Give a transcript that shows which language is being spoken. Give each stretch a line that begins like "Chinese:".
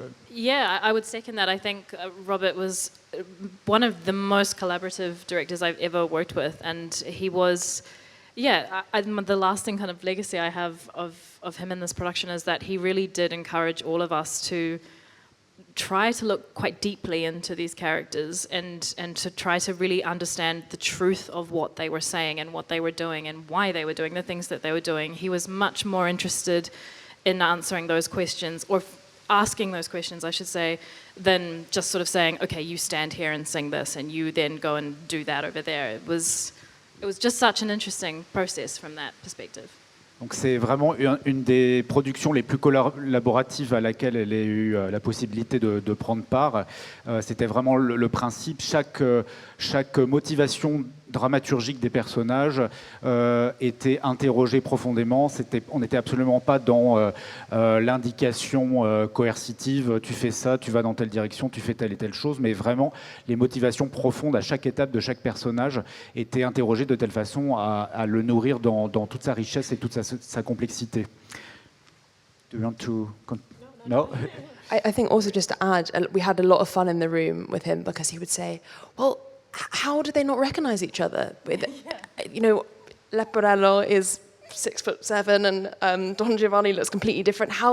English: Yeah, I would second that. I think Robert was one of the most collaborative directors I've ever worked with, and he was, the lasting kind of legacy I have of him in this production is that he really did encourage all of us to try to look quite deeply into these characters and to try to really understand the truth of what they were saying and what they were doing and why they were doing the things that they were doing. He was much more interested in answering those questions, or asking those questions, I should say, than just sort of saying, okay, you stand here and sing this, and you then go and do that over there. It was just such an interesting process from that perspective.
French: Donc c'est vraiment une des productions les plus collaboratives à laquelle elle a eu la possibilité de prendre part. C'était vraiment le principe. Chaque motivation dramaturgique des personnages était interrogée profondément. On n'était absolument pas dans l'indication coercitive, tu fais ça, tu vas dans telle direction, tu fais telle et telle chose, mais vraiment les motivations profondes à chaque étape de chaque personnage étaient interrogées de telle façon à le nourrir dans toute sa richesse et toute sa complexité.
English: Do you want to... No? I think also just to add, we had a lot of fun in the room with him because he would say, well, how do they not recognize each other? You know, Leporello is 6'7" and Don Giovanni looks completely different.